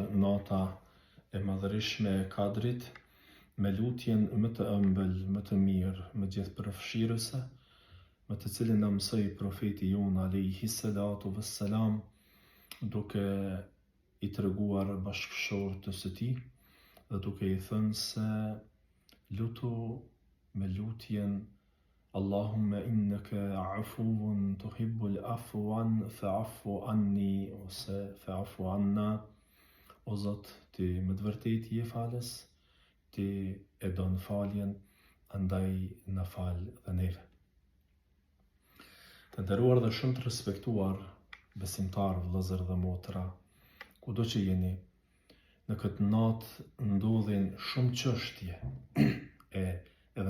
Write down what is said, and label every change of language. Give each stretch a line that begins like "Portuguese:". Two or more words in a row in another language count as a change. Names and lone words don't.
Albanian: nata e madhërishme e Kadrit, me lutjen më të ëmbël, më të mirë, më gjithë përfshirëse, me të cilin na mësoi profeti jon
Arabic: عليه الصلاة والسلام,
Albanian: duke i treguar bashkëshortës së tij dhe duke i thënë se lutu me lutjen
Arabic: اللهم إنك عفو تحب العفو فاعف عني,
Albanian: ose
Arabic: فاعف عنا,
Albanian: o Zot, ti me të vërtetë je falës, ti e don faljen, andaj na fal dhe neve. Të nderuar dhe shumë të respektuar besimtar, vëllezër dhe motra, kudo që jeni, në këtë natë ndodhin shumë çështje, edhe